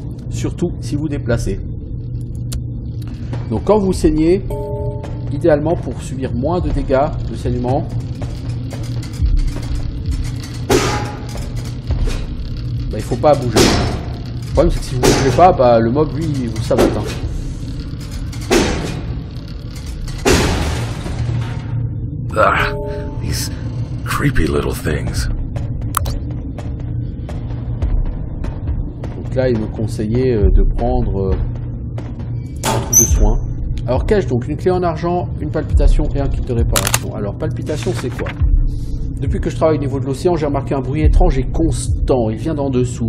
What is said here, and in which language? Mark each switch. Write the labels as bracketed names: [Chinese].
[French] Surtout si vous déplacez. Donc quand vous saignez, idéalement pour subir moins de dégâts de saignement, bah, il faut pas bouger. Le problème c'est que si vous ne bougez pas, bah, le mob lui il vous savate. [English] Ah, these creepy little things. [French] Donc là il me conseillait de prendre un truc de soin. Alors qu'ai-je donc? Une clé en argent, une palpitation et un kit de réparation. Alors palpitation c'est quoi? Depuis que je travaille au niveau de l'océan, j'ai remarqué un bruit étrange et constant. Il vient d'en dessous.